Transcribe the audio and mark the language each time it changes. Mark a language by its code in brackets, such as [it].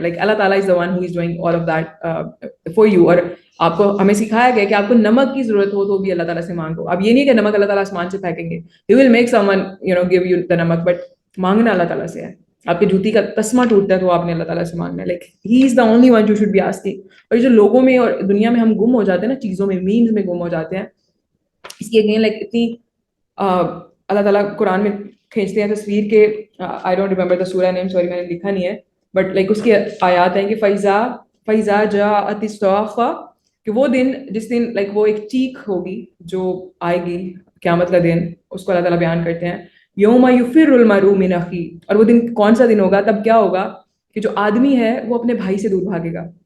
[en] Like Allah Taala is the one who is doing all of that for you. [ur] اور آپ کو ہمیں سکھایا گیا کہ آپ کو نمک کی ضرورت ہو تو بھی اللہ تعالیٰ سے مانگو. اب یہ نہیں کہ نمک اللہ تعالیٰ آسمان سے پھینکیں گے, [en] he will make someone give you the namak, [ur] بٹ مانگنا اللہ تعالیٰ سے ہے. آپ کے جوتی کا تسمہ ٹوٹتا ہے تو آپ نے اللہ تعالیٰ سے مانگنا ہے. [en] Like he is the only one you should be asking. [ur] اور جو لوگوں میں اور دنیا میں ہم گم ہو جاتے ہیں نا, چیزوں میں, مینز میں گم ہو جاتے ہیں, اس کی اگین لائک اتنی اللہ تعالیٰ قرآن میں کھینچتے ہیں تصویر کے, [en] I don't remember the سورہ name, [ur] سوری میں نے لکھا نہیں ہے, بٹ لائک اس کی آیات ہیں کہ [ar] فیضا جاءت الصاخہ, [ur] کہ وہ دن جس دن لائک وہ ایک چیخ ہوگی جو آئے گی, قیامت کا دن, اس کو اللہ تعالیٰ بیان کرتے ہیں, [ar] یوم یفر المرء من اخیہ, [ur] اور وہ دن کون سا دن ہوگا, تب کیا ہوگا کہ جو آدمی ہے وہ اپنے بھائی سے دور بھاگے گا.